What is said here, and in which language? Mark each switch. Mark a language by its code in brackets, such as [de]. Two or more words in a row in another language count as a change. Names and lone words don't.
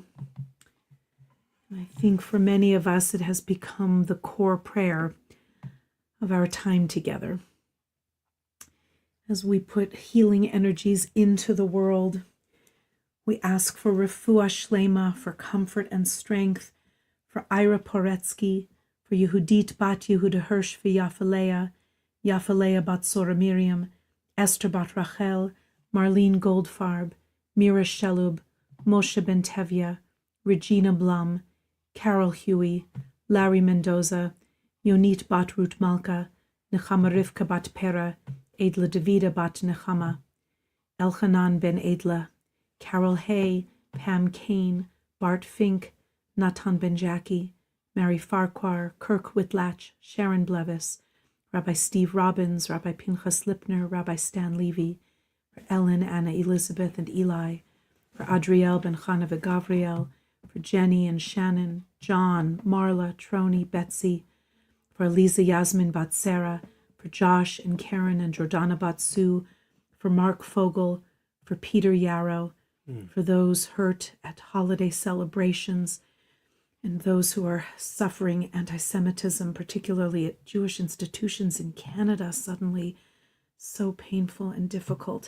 [en] And I think for many of us, it has become the core prayer of our time together. As we put healing energies into the world, we ask for [he] רפואה שלמה, [en] for comfort and strength, for Ira Poretsky, for Yehudit bat Yehuda Hirsch v'Yafaleah, Yafaleah bat Sora Miriam, Esther bat Rachel, Marlene Goldfarb, Mira Shelub, Moshe Ben Tevya, Regina Blum, Carol Huey, Larry Mendoza, Yonit bat Ruth Malka, Nechama Rivka bat Pera, Edla Davida bat Nechama, Elchanan ben Edla, Carol Hay, Pam Kane, Bart Fink, Natan Ben Jackie, Mary Farquhar, Kirk Whitlatch, Sharon Blevis, Rabbi Steve Robbins, Rabbi Pinchas Lipner, Rabbi Stan Levy, for Ellen, Anna, Elizabeth, and Eli, for Adriel Ben Chana Gavriel, for Jenny and Shannon, John, Marla, Troni, Betsy, for Eliza Yasmin bat Sarah, for Josh and Karen and Jordana bat Sue, for Mark Fogel, for Peter Yarrow, for those hurt at holiday celebrations, and those who are suffering anti-Semitism, particularly at Jewish institutions in Canada, suddenly so painful and difficult.